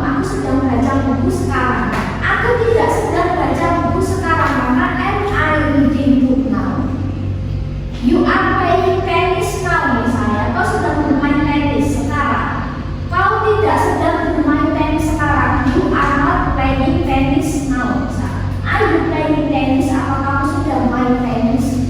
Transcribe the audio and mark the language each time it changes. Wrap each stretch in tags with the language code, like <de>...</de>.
<id>Aku sedang baca buku sekarang. Aku tidak sedang baca buku sekarang, maka</id> <en>am I reading book now. You are playing tennis now,</en> <id>misalnya. Kau sedang bermain tenis sekarang. Kau tidak sedang bermain tenis sekarang.</id> <en>You are not playing tennis now. Are you playing tennis?</en> <id>Apa kamu sudah main tenis?</id>